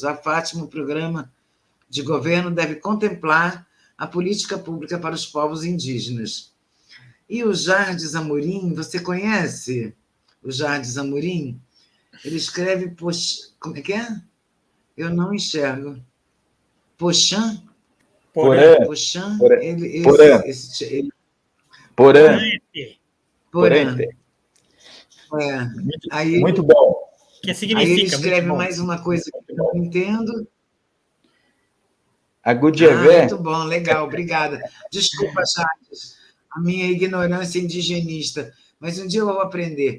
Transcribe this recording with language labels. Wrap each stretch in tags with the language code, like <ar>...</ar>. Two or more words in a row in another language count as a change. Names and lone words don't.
<pt>A Fátima, o programa de governo deve contemplar a política pública para os povos indígenas. E o Jardes Amorim, você conhece o Jardes Amorim? Ele escreve, como é que é? Eu não enxergo. Pochan? Porã. Pochan? Porã. Porã. Porã. Aí, muito bom. Que significa, aí ele escreve muito mais uma coisa que eu não entendo. Agudjevé. Muito bom, legal, obrigada. Desculpa, Charles, a minha ignorância indigenista, mas um dia eu vou aprender.</pt>